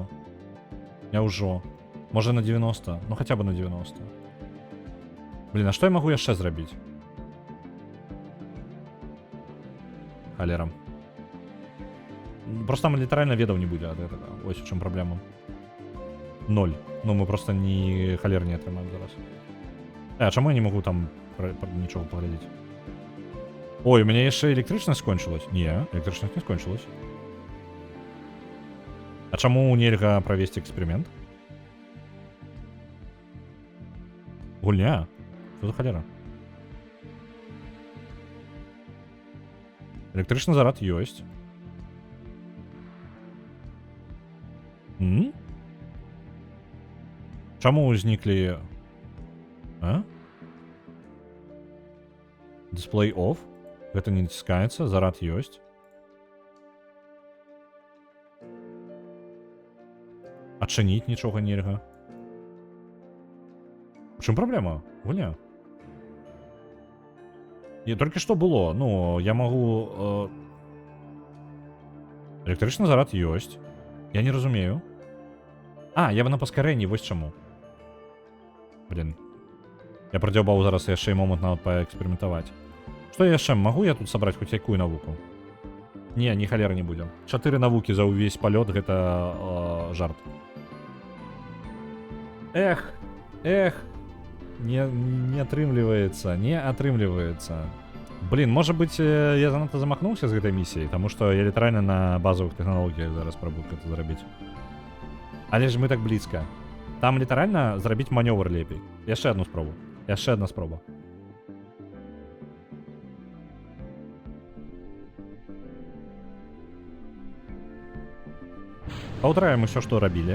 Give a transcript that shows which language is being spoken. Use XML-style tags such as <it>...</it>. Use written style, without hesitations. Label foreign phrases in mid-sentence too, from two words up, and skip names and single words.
<be>Няўжо. Можа на 90, ну хаця бы на 90. Блин, а што я магу яшчэ зрабіць? Халера. Просто там літаральна ведаў не будзе ад гэтага. Ось у чым праблема. 0.</be> <uk>Ну, ми просто ні халер не отримаємо зараз. А чому я не можу там нічого поглядіти? Ой, у мене ще електричність скончилась? Ні, електричність не скончилась. А чому нельга провести експеримент? Гульня? Що за халера? Електричний заряд есть. Чому зникли... А?</uk> <en>Display off.</en> <ru>Это не натискается, заряд есть.</ru> <uk>Отчинить нічого нельга. В чому проблема? Гуля. І тільки що було. Ну, я можу... Електричний заряд есть. Я не розумію. А, я на поскоренні, ось чому. Блін.</uk> <be>Я продёбал зараз яшчэ і момент нават паэксперыментаваць. Што яшчэ? Магу я тут сабраць хоць якую навуку? Не, ні халеры не будзе. 4 навукі за ўвесь палёт, гэта жарт. Эх, не атрымліваецца, не атрымліваецца.</be> <ru>Блин, может быть,</ru> <be>я занадто замахнулся з гэтай місіяй, таму што я літаральна на базовых тэхналогіях зараз спрабую гэта зрабіць. Але ж мы так блізка. Там літаральна зрабіць манёвр лепей. Яшчэ одну спробу. Яшчэ одна спроба. Паўтараем усё, што рабілі.</be>